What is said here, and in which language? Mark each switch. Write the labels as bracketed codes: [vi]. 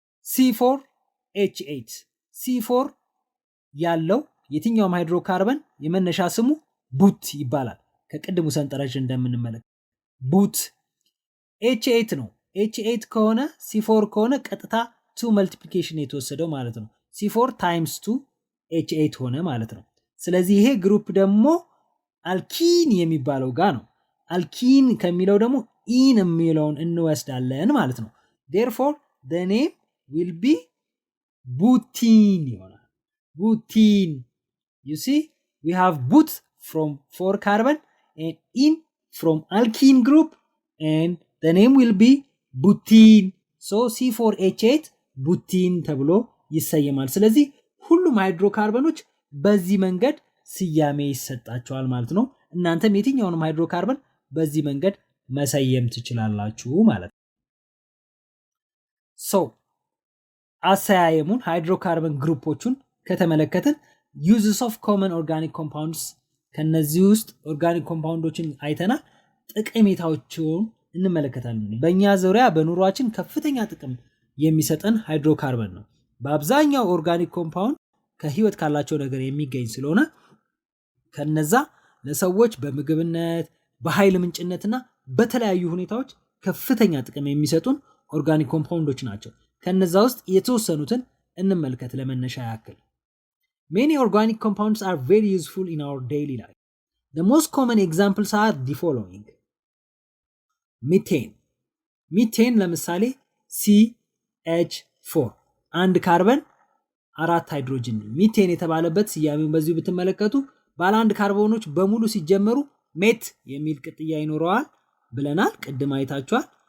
[am] C4H8 C4 ያለው የትኛውም ሃይድሮካርበን የመነሻ ስሙ ቡት ይባላል። ከቅድሙ ሰንጠረዥ እንደምንመለከት ቡት H8 ነው። H8 ከሆነ C4 ከሆነ ቀጥታ 2 መልቲፕሊኬሽን የተወሰደው ማለት ነው። C4 times 2 H8 ሆነ ማለት ነው። ስለዚህ ይሄ ግሩፕ ደግሞ አልኪን የሚባለው ጋር ነው። አልኪን ከሚለው ደግሞ ኢን የሚለውን እንወስዳለን ማለት ነው። [en] therefore the name will be butene [am] ይሆናል። butene. [en] You see, we have but from 4 carbon and in from alkene group and the name will be butene. [am] So C4H8 butene ተብሎ ይሰየማል። ስለዚህ ሁሉም ሃይድሮካርበኖች በዚህ መንገድ ስያሜ ይሰጣቸዋል ማለት ነው። እናንተም የትኛውንም ሃይድሮካርበን በዚህ መንገድ መሰየም ትችላላችሁ ማለት ነው። So አሰያየሙን ሃይድሮካርበን ግሩፖቹን ከተመለከትን [en] uses of common organic compounds [am] ከነዚህ ውስጥ ኦርጋኒክ ኮምፓውንዶችን አይተናል። ጥቅሜታዎችን እንመለከታለን። በእኛ ዙሪያ በኑሯችን ከፍተኛ ጥቅም የሚሰጠን ሃይድሮካርበን ነው። በአብዛኛው ኦርጋኒክ ኮምፓውንድ ከህይወት ካላቸው ነገር የሚገኝ ስለሆነ ከነዛ ለሰዎች በምግብነት በኃይል ምንጭነትና በተለያዩ ሁኔታዎች ከፍተኛ ጥቅም የሚሰጡን ኦርጋኒክ ኮምፓውንዶች ናቸው። ከነዛ ውስጥ የተወሰኑትን እንመልከት ለመነሻ ያክል። [en] Many organic compounds are very useful in our daily life. The most common examples are the following. Methane. [am] Methane ለምሳሌ CH4 አንድ ካርበን 4 ሃይድሮጅን። ሚቴን የተባለበት ስያሜውን በዚሁ ብትመለከቱ ባለ አንድ ካርቦኖች በሙሉ ሲጀመሩ ሜት የሚል ቅጥያ ይኖረዋል ብለናል። ቅድም አይታችኋል።